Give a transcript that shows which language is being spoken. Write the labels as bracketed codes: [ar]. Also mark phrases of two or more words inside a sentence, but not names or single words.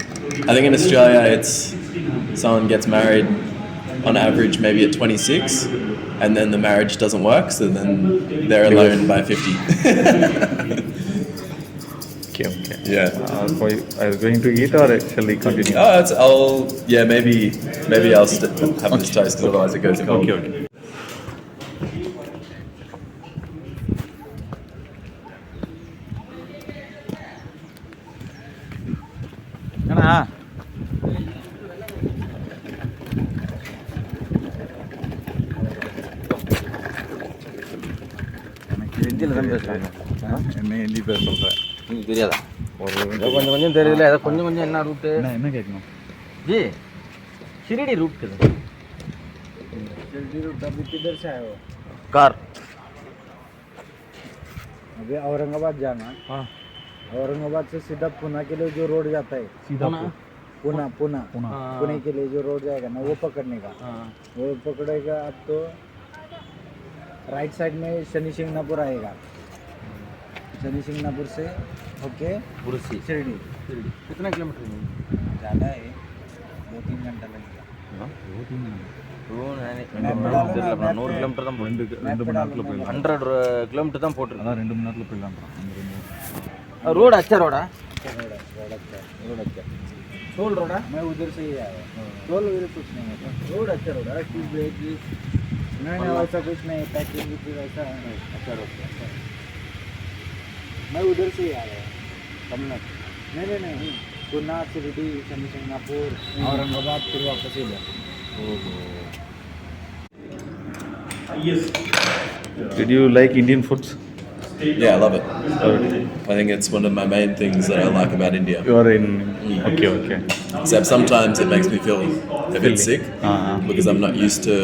[en] I think in Australia it's someone gets married on average maybe at 26, and then the marriage doesn't work, so then they're alone by 50. Okay, okay. Yeah. Are you going to eat or shall we continue? Maybe I'll have this toast because otherwise it goes cold. Okay, okay. [ta] அண்ணா எனக்கு ஹிந்தியில் தான் பேசுகிறாங்க என்ன ஹிந்தி பேச சொல்கிறேன் உங்களுக்கு தெரியாதா ஒரு ஏதோ கொஞ்சம் கொஞ்சம் தெரியல ஏதோ கொஞ்சம் கொஞ்சம் என்ன ரூட்டு என்ன கேட்கணும் [hi] जी शिरडी रूट के शिरडी रूट अभी किधर से आए हो? कार अभी औरंगाबाद जाना। हाँ औरंगाबाद से सीधा पुणे के लिए जो रोड जाता है, सीधा पुणे पुणे पुणे। पुणे के लिए जो रोड जाएगा ना, वो पकड़ने का। वो पकड़ेगा अब तो [en] right side [hi] में शनि सिंगनापुर आएगा। शनि सिंगनापुर से ओके बुरसी शिरडी कितना किलोमीटर है ज़्यादा है, 2-3 घंटा लगेगा। [ta] தெரியல 100 கிலோமீட்டர் தான் போட்டு 2 மணி நேரத்தில் போயிடலாம் 100 கிலோமீட்டர் தான் போட்டுருக்கு அதான் 2 மணி நேரத்தில் போயிடலாம் [hi] रोड अच्छा रोड है रोड अच्छा। टोल रोड है मैं उधर से ही आया, टोल उधर कुछ नहीं है। रोड अच्छा रोड है [en] speed break [hi] नहीं वैसा कुछ नहीं, पैकिंग भी वैसा नहीं। अच्छा रोड मैं उधर से ही आया, तमिलनाडु। नहीं नहीं, पुणे शिरडी शनि सिंगनापुर औरंगाबाद फिर वापस इधर। [en] Did you like Indian foods? Yeah, I love it. I think it's one of my main things that I like about India. You are in okay, okay. Except sometimes it makes me feel a bit sick because I'm not used to